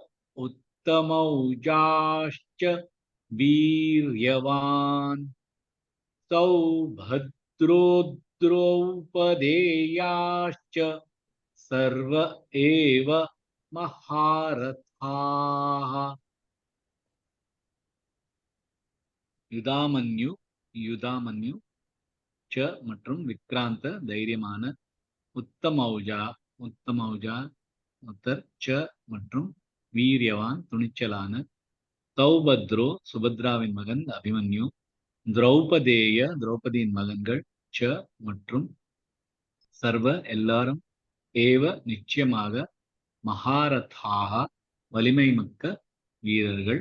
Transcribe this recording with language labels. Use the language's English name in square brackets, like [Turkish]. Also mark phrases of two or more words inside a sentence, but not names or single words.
[Sanskrit] उत्तमौजाश्च वीर्यवान् सौभद्रोद्रौपदेयाश्च सर्व एव महारथाः युधामन्यु युधामन्यु च [Tamil] மற்றும் விக்ராந்த தைரியமான உத்தமௌஜா உத்தமௌஜா உத்தர் ச மற்றும் வீரியவான் துணிச்சலான சௌபத்ரோ சுபத்ராவின் மகன் அபிமன்யு திரௌபதேய திரௌபதியின் மகன்கள் ச மற்றும் சர்வ எல்லாரும் ஏவ நிச்சயமாக மகாரதாக வலிமை மிக்க வீரர்கள்.